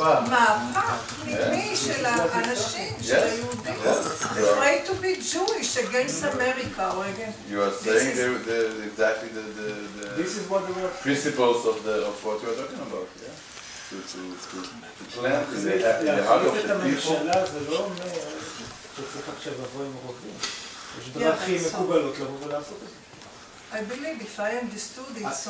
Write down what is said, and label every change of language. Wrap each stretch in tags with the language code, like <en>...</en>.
<he>מהפך פנימי של האנשים, של היהודים.</he> <en>Afraid to be Jewish against America or against... You are saying exactly the This is what the word principles of what you are talking about, yeah? To plant in the heart of the people.</en> <he>הממשלה זה לא אומר שצריך עכשיו לבוא עם רובים. יש דרכים מקובלות לבוא ולעשות את זה.</he> <en>I believe if I understood it, so</en>